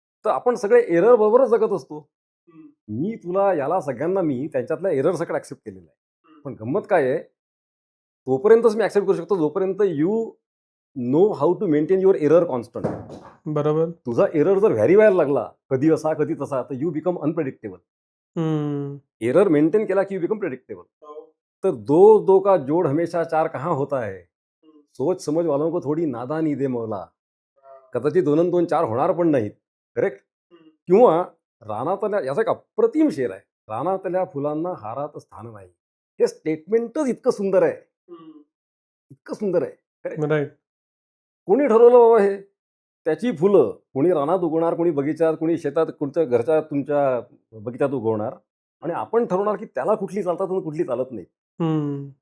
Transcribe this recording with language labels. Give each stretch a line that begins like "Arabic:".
Marathi: तर आपण सगळे एरर बरोबरच जगत असतो. मी तुला याला सगळ्यांना मी त्यांच्यातल्या एरर सगळं ऍक्सेप्ट केलेलं आहे. पण गंमत काय आहे, तोपर्यंतच मी ऍक्सेप्ट करू शकतो जोपर्यंत
English: You know how to maintain your error constant.
Marathi: बरोबर. तुझा एरर जर व्हॅरी व्हायला लागला, कधी असा कधी तसा, तर
English: You become unpredictable.
Marathi: Error maintain केला की
English: You become predictable.
Hindi: तर दो का जोड़ हमेशा चार कहाँ होता है, सोच समझ वालों को थोडी नादानी दे मौला.
Marathi: कदाचित 2 आणि 2 4 होणार पण नाहीत. करेक्ट. किंवा रानातल्या, याचा एक अप्रतिम शेर आहे, रानातल्या फुलांना हारात स्थान नाही. हे स्टेटमेंटच इतकं सुंदर आहे, इतकं सुंदर आहे.
English: Correct. Right.
Marathi: कोणी ठरवलं बाबा हे, त्याची फुलं कोणी रानात उगवणार, कोणी बगीचात, कोणी शेतात, कोणत्या घरच्या तुमच्या बगीचात उगवणार, आणि आपण ठरवणार की त्याला कुठली चालतात आणि कुठली चालत नाही.